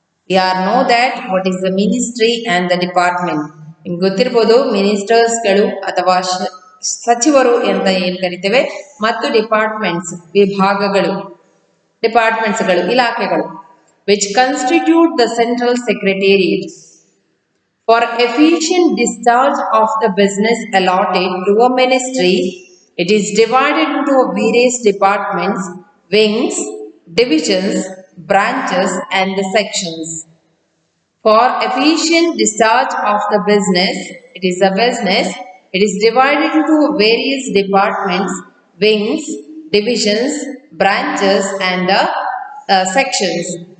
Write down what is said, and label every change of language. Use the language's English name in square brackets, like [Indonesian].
[English] We all know that what is the ministry and the department. [Kannada] ನಿಮ್ಗೆ ಗೊತ್ತಿರಬಹುದು ಮಿನಿಸ್ಟರ್ಸ್ಗಳು ಅಥವಾ ಸಚಿವರು ಅಂತ ಏನ್ ಕರಿತೇವೆ ಮತ್ತು ಡಿಪಾರ್ಟ್ಮೆಂಟ್ಸ್ ವಿಭಾಗಗಳು ಡಿಪಾರ್ಟ್ಮೆಂಟ್ಸ್ಗಳು ಇಲಾಖೆಗಳು [English] which constitute the central secretariat. For efficient discharge of the business allotted to a ministry, it is divided into various departments, wings, divisions, branches and the sections. For efficient discharge of the business, it is divided into various departments, wings, divisions, branches and the sections.